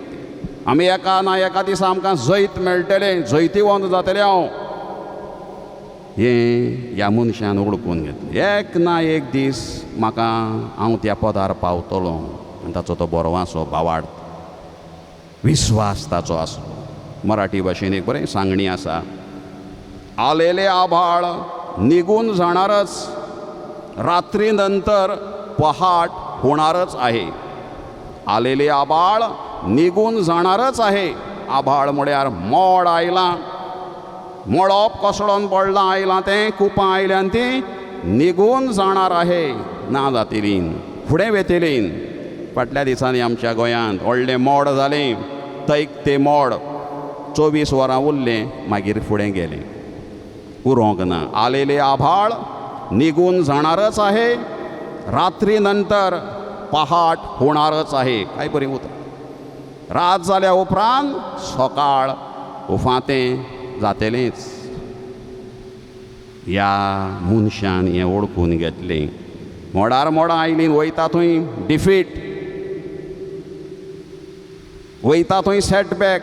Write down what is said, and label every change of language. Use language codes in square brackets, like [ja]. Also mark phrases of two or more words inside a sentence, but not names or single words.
[kok] आमी एका ना एका दिसा आमकां जैत मेळटलें, जैतिवंत जातलें हांव. हें ह्या मनशान ओळखून घेतलें. एक ना एक दीस म्हाका हांव त्या पदार पावतलो. आनी ताचो तो बरवासो भावार्थ, विस्वास ताचो आसलो. मराठी भाशेन एक बरें सांगणी आसा, [mr] आलेले आभाळ निघून जाणारच, रात्री नंतर पहाट होणारच आहे. आलेले आभाळ निघून जाणारच आहे. [kok] आभाळ म्हळ्यार मोड आयलां, मळब कोसळोन पडलां, आयलां तें, कुपां आयल्यान [mr] ती निघून जाणार आहे, [kok] ना जातलीं, फुडें वेतलीं. फाटल्या दिसांनी आमच्या गोंयांत व्हडलें मोड जालें. तैक तें मोड 24 वरां उरलें, मागीर फुडें गेलें, उरोंक ना. [mr] आलेले आभाळ निघून जाणारच आहे, रात्री नंतर पहाट होणारच आहे. [kok] काय बरें उतर. रात जाल्या उपरांत सकाळ उफातें जातलेंच. ह्या मनशान हें ओळखून घेतलें. मोडार मोडां आयलीं, वयता थंय डिफीट, वयता थंय सेटबॅक.